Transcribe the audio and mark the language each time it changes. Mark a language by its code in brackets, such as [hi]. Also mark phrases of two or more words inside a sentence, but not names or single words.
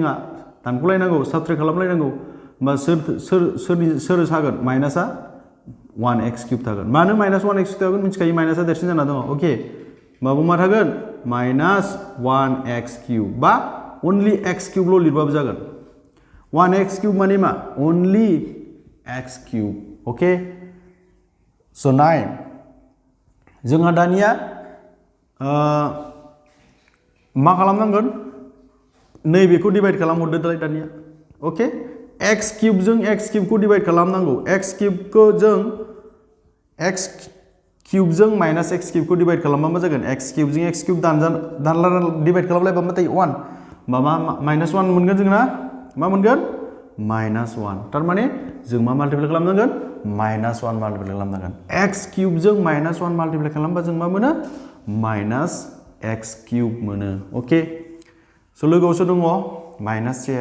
[brx] जोंहा दानख'लायनांगौ सबट्रेक्ट खालामलायनांगौ होमबा सोर सागोन माइनासआ 1x क्यूब थागोन मानो माइनास 1x क्यूब थागोन मिथिखायो माइनासआ देरसिन जाना दङ ओके होमबाबो मा थागोन माइनास 1x क्यूब बा अनलि x क्यूबल' लिरबाबो जागोन 1x क्यूब माने मा [en] only x cube okay so [brx] नाय जोंहा दानिया मा खालामनांगोन नैबेखौ डिवाइड खालामहरदो दानिया [en] okay x cube [brx] जों x क्यूब को डिवाइड खालामनांगौ x क्यूब जों माइनास x क्यूब को डिवाइड खालामबा मा जागोन x क्यूब जों x क्यूब दानला डिवाइड खालामलायबा मा जायो 1 मा माइनास 1 मोनगोन जोंना मा मोनगोन माइनास 1 तारमाने जों मा माल्टिप्लाइ खालामनांगोन माइनास 1 माल्टिप्लाइ खालामनांगोन x क्यूब जों माइनास 1 माल्टिप्लाइ खालामबा जों मा मोनो माइनास x क्यूब मोनो [en] okay so [brx] लोगोआवसो दङ माइनास